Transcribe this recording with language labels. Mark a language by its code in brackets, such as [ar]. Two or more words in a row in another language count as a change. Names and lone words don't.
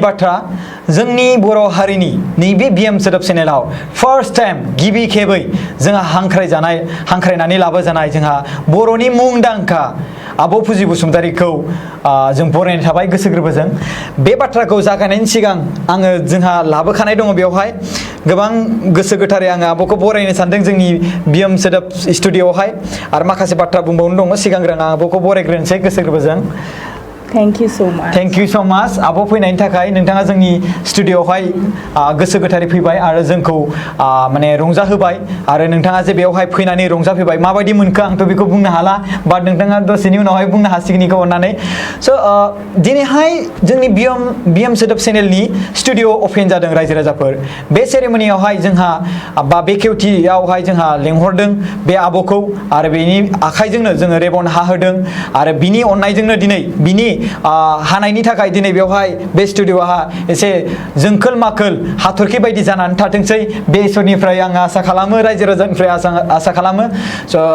[brx] बाथ्रा जोंनि बर' हारिनि नैबे बिएम सोदोब चेनेलाव [en] first time [brx] गिबि खेबै जोंहा हांख्रायनानै लाबोजानाय जोंहा बर'नि मुंदांखा आब' फुजि बसुमतारीखौ जों बरायनाय थाबाय गोसो गोरबोजों बे बाथ्राखौ जागायनायनि सिगां आङो जोंहा लाबोखानाय दङ बेवहाय गोबां गोसो गोथारै आङो आब'खौ बरायनो सानदों जोंनि बिएम सोदोब स्टुडिअ'आवहाय आरो माखासे बाथ्रा बुंबावनो दङ सिगांग्रो आं आब'खौ बरायग्रोनोसै गोसो गोरबोजों [en] Thank you so much. Thank you so much. [brx] आब' फैनायनि थाखाय नोंथाङा जोंनि स्टुडिअ'आवहाय गोसो गोथारै फैबाय आरो जोंखौ माने रंजाहोबाय आरो नोंथाङा जे बेवहाय फैनानै रंजाफैबाय माबायदि मोनखो आंथ' बेखौ बुंनो हाला बाट नोंथाङा दसेनि उनावहाय बुंनो हासिगोन बेखौ अननानै स' दिनैहाय जोंनि बिएम सोदोब चेनेलनि [en] studio open [brx] जादों रायजो राजाफोर बे सेरेमनियावहाय जोंहा बा बेखेवथियावहाय जोंहा लेंहरदों बे आब'खौ आरो बेनि आखाइजोंनो जोङो रेबन हाहोदों आरो बिनि अननायजोंनो दिनै बिनि हानायनि थाखाय दिनै बेवहाय बे स्टुडिअ'आ एसे जोंखोल माखोल हाथरखि बायदि जानानै थाथोंसै बे इसोरनिफ्राय आं आसा खालामो रायजो राजानिफ्राय आसा खालामो स'